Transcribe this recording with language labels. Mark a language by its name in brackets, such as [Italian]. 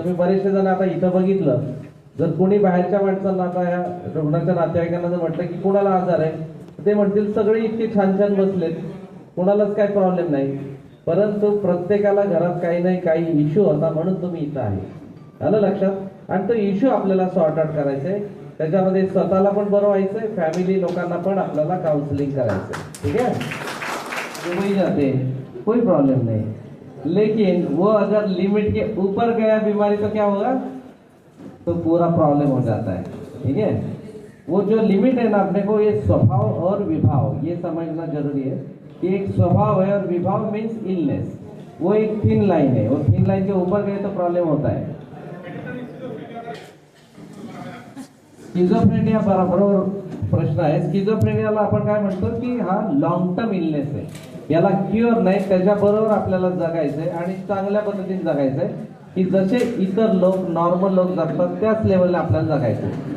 [Marathi] तुम्ही बरेचसे जण आता इथं बघितलं, जर कोणी बाहेरच्या माणसांना आता या रुग्णाच्या नातेवाईकांना जर म्हटलं की कोणाला आजार आहे, ते म्हणतील सगळे इतके छान छान बसलेत, कोणालाच काही प्रॉब्लेम नाही. परंतु प्रत्येकाला घरात काही नाही काही इश्यू होता, म्हणून तुम्ही इथं आहे, आलं लक्षात. आणि तो इश्यू आपल्याला सॉर्ट आउट करायचा आहे, त्याच्यामध्ये स्वतःला पण बरं व्हायचंय, फॅमिली लोकांना पण आपल्याला काउन्सिलिंग करायचंय, [Hindi] ठीक है. वही जाते कोई प्रॉब्लम नहीं, लेकिन वो अगर लिमिट के ऊपर गया बीमारी तो क्या होगा, तो पूरा प्रॉब्लम हो जाता है, ठीक है. वो जो लिमिट है ना, अपने को ये स्वभाव और विभाव ये समझना जरूरी है कि एक स्वभाव है और विभाव मीन्स इलनेस, वो एक थिन लाइन है, वो थिन लाइन के ऊपर गए तो प्रॉब्लम होता है. [Marathi] स्किझोफ्रेनिया बरोबर प्रश्न आहे. स्किझोफ्रेनियाला आपण काय म्हणतो की हा लॉंग टर्म इलनेस आहे, याला क्युअर नाही, त्याच्याबरोबर आपल्याला जगायचंय आणि चांगल्या पद्धतीने जगायचंय की जसे इतर लोक नॉर्मल लोक जगतात त्याच लेवलला आपल्याला जगायचंय.